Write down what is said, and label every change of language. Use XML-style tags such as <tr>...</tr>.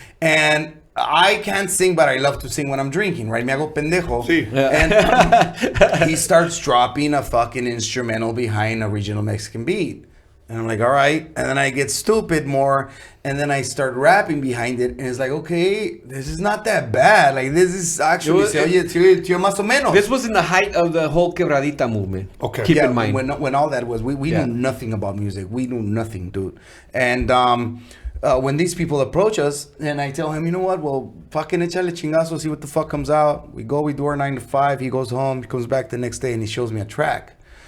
<en>And I can't sing, but I love to sing when I'm drinking, right?</en> <es>Me hago pendejo. Sí.</es> <en>And he starts dropping a fucking instrumental behind a regional Mexican beat. And I'm like, all right. And then I get stupid more. And then I start rapping behind it. And it's like, okay, this is not that bad. Like, this is actually,</en> <es>más o menos.</es> <en>This was in the height of the whole Quebradita movement. Okay. Keep in mind. When all that was, we knew nothing about music. We knew nothing, dude. And when these people approach us, and I tell him, you know what? Well, fucking</en> <es>echale chingazo,</es> <en>see what the fuck comes out. We go, we do our 9 to 5. He goes home. He comes back the next day, and he shows me a track.</en>